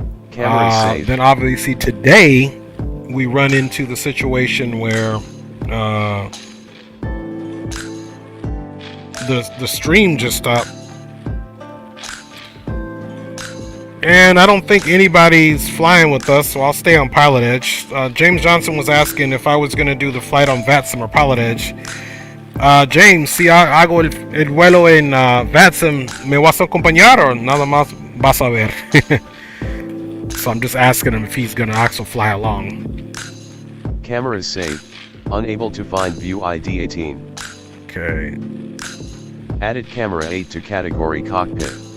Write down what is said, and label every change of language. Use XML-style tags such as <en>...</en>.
<en>Then obviously today we run into the situation where the stream just stopped, and I don't think anybody's flying with us, so I'll stay on PilotEdge. James Johnson was asking if I was going to do the flight on VATSIM or PilotEdge.</en> <es>James, si hago el vuelo en VATSIM, ¿me vas a acompañar o nada más vas a ver?</es> <en>So I'm just asking him if he's going to actually fly along. Cameras saved. Unable to find view ID 18. Okay. Added camera 8 to category cockpit.</en>